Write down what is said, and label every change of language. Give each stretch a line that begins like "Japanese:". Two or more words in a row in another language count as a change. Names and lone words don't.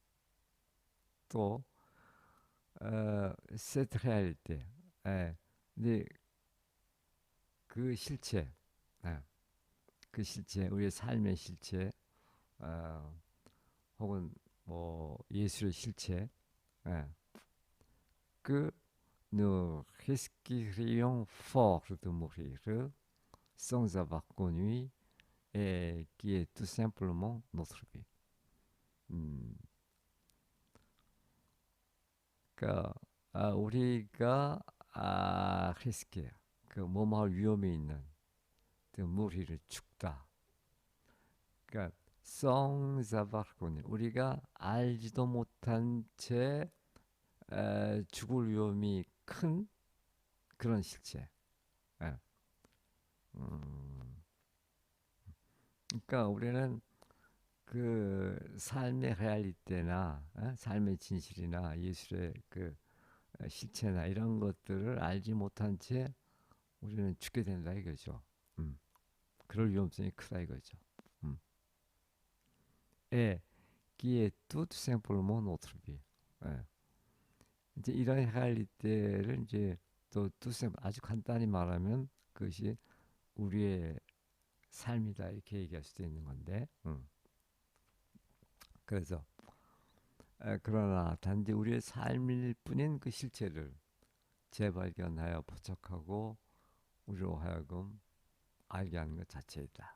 Korean: 또
French: cette réalité
Korean: 근데 그 실체 예, 그 실체 우리의 삶의 실체 어, 혹은 뭐 예술의 실체 예, 그
French: nous risquerions fort de mourir sans avoir connu et qui est tout simplement notre vie.
Korean: 음, 그러니까 우리가 리스크 그 뭐뭐 할 위험이 있는 그 무리를 그러니까
French: sans savoir connaître
Korean: 우리가 알지도 못한 채 죽을 위험이 큰 그런 실체. 예. 음, 그러니까 우리는 그 삶의 레알리티나 삶의 진실이나 예술의 그 실체나 이런 것들을 알지 못한 채 우리는 죽게 된다 이거죠. 음, 그럴 위험성이 크다 이거죠. 음. 예,
French: qui est tout simplement notre vie.
Korean: 예. 이제 이런 레알리티를 이제 또 tout 아주 간단히 말하면 그것이 우리의 삶이다 이렇게 얘기할 수도 있는 건데. 그래서 그러나 단지 우리의 삶일 뿐인 그 실체를 재발견하여 포착하고 우리로 하여금 알게 하는 것 자체이다.